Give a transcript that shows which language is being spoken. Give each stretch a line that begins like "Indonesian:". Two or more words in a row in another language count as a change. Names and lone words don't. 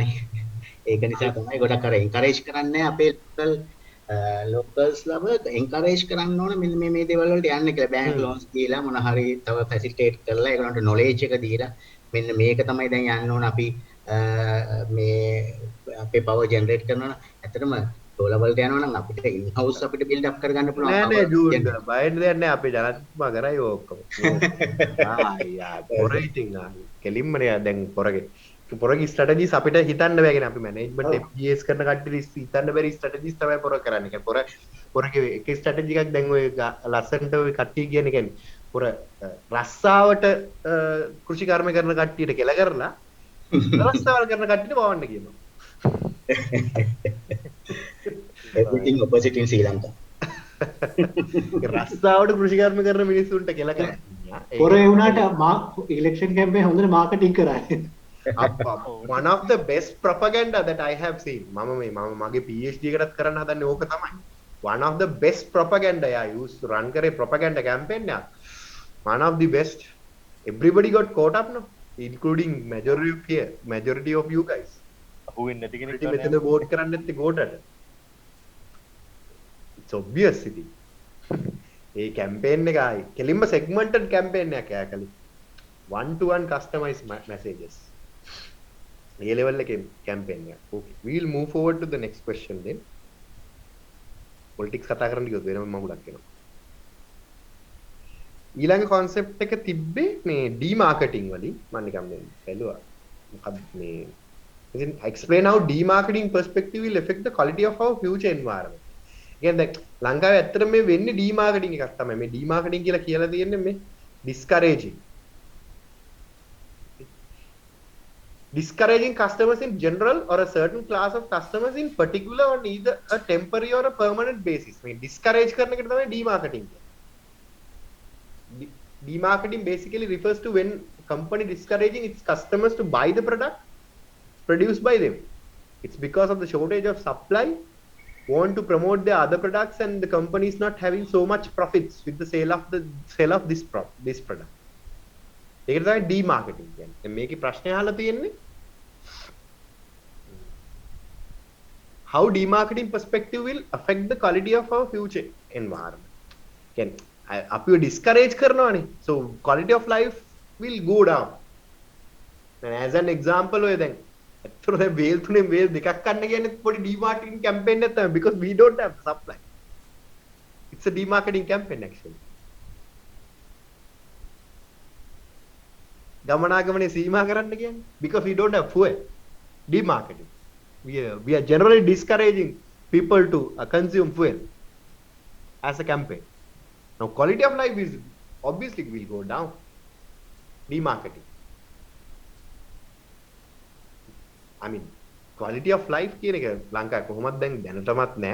Sinhala: ඒක නිසා තමයි ගොඩක් අර එන්කරේජ් කරන්නේ අපේ ලෝකල්ස් ලව එන්කරේජ් කරන්න ඕන මෙන්න මේ දේවල් වලට යන්න කියලා
English: bank loans
Sinhala: දීලා මොන හරි තව ෆැසිලිටේට් කරලා ඒගොල්ලන්ට නොලෙජ් එක දීලා මෙන්න මේක තමයි දැන් යන්න ඕන අපි මේ අපේ
English: power generate
Sinhala: කරනවා නම් ඇත්තටම solar වලට යනවා නම් අපිට
English: in house
Sinhala: අපිට
English: build up
Sinhala: කරගන්න පුළුවන් නෑ
English: power
Sinhala: නෑ ජූන්
English: generate.
Sinhala: බය වෙන්න දෙයක් නෑ අපේ ජනාධිපතිතුමා කරයි ඔය ඔක්කොම. ආ පොර ඉතින් කෙලින්ම නේ දැන් පොරගේ. පොරගේ ස්ට්‍රැටජිස් අපිට හිතන්න බෑගෙන අපි මැනේජ්මන්ට් FGS කරන කට්ටියට හිතන්න බැරි ස්ට්‍රැටජිස් තමයි පොර කරන්නේ. කියන්නේ පොරගේ එක ස්ට්‍රැටජි එකක් දැන් ඔය ලස්සනට ඔය කට්ටිය කියන්නේ පොර රස්සාවට කෘෂිකර්ම කරන කට්ටියට කෙල කරලා රස්සාවල් කරන කට්ටියට වවන්න කියනවා.
English: Everything opposite in Sri Lanka.
Sinhala: රස්සාවට කෘෂිකර්ම කරන මිනිස්සුන්ට කෙල කරන්නේ. පොර ඒ වුණාට
English: election campaign
Sinhala: හොඳට මාකටිං කරා.
English: One of the best propaganda that I have seen.
Sinhala: මම මගේ PhD එකටත් කරන්න හදන්නේ ඕක තමයි.
English: One of the best propaganda I used to run කරේ propaganda campaign එකක්. One of the best. Everybody got caught up now, including majority of you guys.
Sinhala: අහුවෙන්නේ නැති කෙනෙක් මෙතන vote කරන්න නැත්තේ ගෝටට.
English: It's obvious ඉතින්.
Sinhala: ඒ campaign එක ආයි කෙලින්ම
English: segmented campaign
Sinhala: එකක් ඈකලි.
English: One to one customized messages.
Sinhala: ඒ level එකේ campaign එක.
English: Okay, we will move forward to the next question then.
Sinhala: Politics කතා කරන්න ගියොත් වෙනම මඟුලක් එනවා. ඊළඟ concept එක තිබ්බේ මේ demarketing වලින් මම නිකන් මේ බැලුවා. මොකක්ද මේ
English: explain how demarketing perspective will affect the quality of our future environment.
Sinhala: කියන්නේ දැන් ලංකාවේ ඇත්තටම මේ වෙන්නේ demarketing එකක් තමයි.
English: මේ demarketing
Sinhala: කියලා තියෙන්නේ මේ
English: discouraging customers in general or a certain class of customers in particular on either a temporary or a permanent basis.
Sinhala: මේ discourage කරන එකට තමයි demarketing කියන්නේ.
English: Demarketing basically refers to when company discouraging its customers to buy the product produced by them. It's because of the shortage of supply, want to promote their other products, and the company is not having so much profits with the sale of this product.
Sinhala: ඒක තමයි demarketing කියන්නේ. දැන් මේකේ ප්‍රශ්නය අහලා තියෙන්නේ
English: how demarketing perspective will affect the quality of our future environment.
Sinhala: කියන්නේ අපිව discourage කරනවානේ.
English: So quality of life will go down. And as an example
Sinhala: ඔය දැන් ඇත්තට දැන් වේල් තුනේ වේල් දෙකක් ගන්න කියන්නේ පොඩි
English: demarketing campaign
Sinhala: එකක් තමයි
English: because we don't have supply. It's a demarketing campaign actually.
Sinhala: ගමනාගමනේ සීමා කරන්න කියන්නේ
English: because we don't have fuel. Demarketing. We are generally discouraging people to consume fuel as a campaign. Now quality of life is obviously will go down. Demarketing. I mean quality of life
Sinhala: කියන එක ලංකාවේ කොහොමද දැන් දැනටමත් නැහැ.